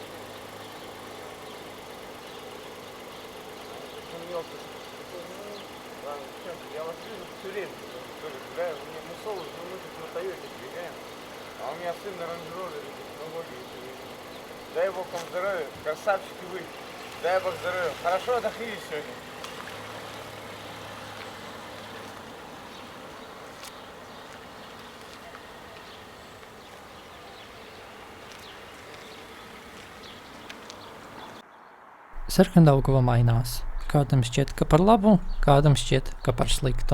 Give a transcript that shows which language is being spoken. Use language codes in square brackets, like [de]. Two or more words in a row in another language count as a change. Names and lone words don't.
[ru] Я вас вижу все время, тоже гуляю, мы соло, мы тут на Тойоте бегаем, а у меня сын на рейндж-ровере, технологии все время. Дай Бог вам здоровья, красавчики вы, дай Бог здоровья. Хорошо отдохнули сегодня? [lv] Sarkandaugava mainās. Kādam šķiet, ka par labu, kādam šķiet, ka par sliktu.